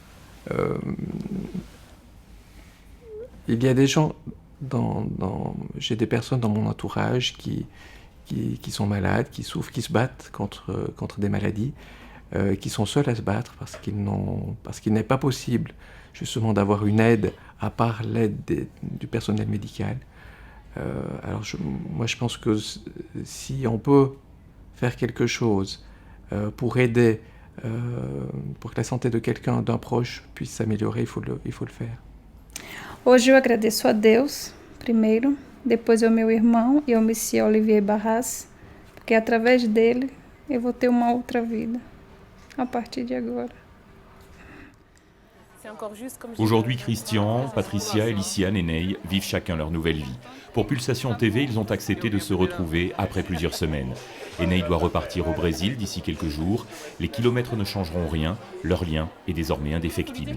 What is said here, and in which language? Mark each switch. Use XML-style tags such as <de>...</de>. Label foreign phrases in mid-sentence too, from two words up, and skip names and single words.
<fr>Il y a des gens, j'ai des personnes dans mon entourage qui sont malades, qui souffrent, qui se battent contre des maladies, qui sont seuls à se battre parce qu'il n'est pas possible justement d'avoir une aide à part l'aide du personnel médical. Alors moi je pense que si on peut faire quelque chose pour aider, pour que la santé de quelqu'un, d'un proche puisse s'améliorer, il faut le faire.</fr> <pt>Hoje eu agradeço a Deus, primeiro, depois ao meu irmão e ao Monsieur Olivier Barras, porque através dele eu vou ter uma outra vida, a partir de agora.</pt> <fr>Aujourd'hui, Christian, Patricia, Eliciane et Ney vivent chacun leur nouvelle vie. Pour Pulsation TV, ils ont accepté de se retrouver après plusieurs semaines. Et Ney doit repartir au Brésil d'ici quelques jours. Les kilomètres ne changeront rien, leur lien est désormais indéfectible.</fr>